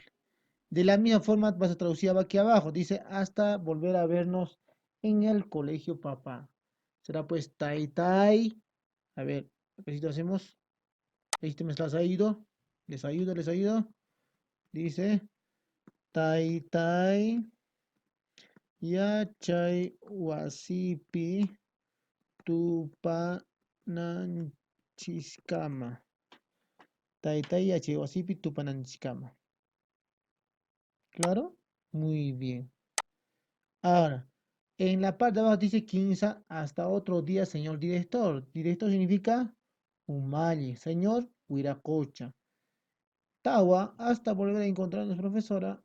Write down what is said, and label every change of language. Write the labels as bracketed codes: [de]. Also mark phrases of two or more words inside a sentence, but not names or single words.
[es] De la misma forma vas a traducir aquí abajo. Dice hasta volver a vernos en el colegio, papá. Será pues tai tai. A ver, ¿qué hacemos? Este me estás ayudo. Les ayudo, les ayudo. Dice tai tai. [qu] Yachay wasipi tupananchiskama. Tai tai yachay wasipi tupananchiskama. [es] ¿Claro? Muy bien. Ahora, en la parte de abajo dice 15 hasta otro día, señor director. Director significa Umalle, señor Huiracocha. Tawa, hasta volver a encontrarnos, profesora.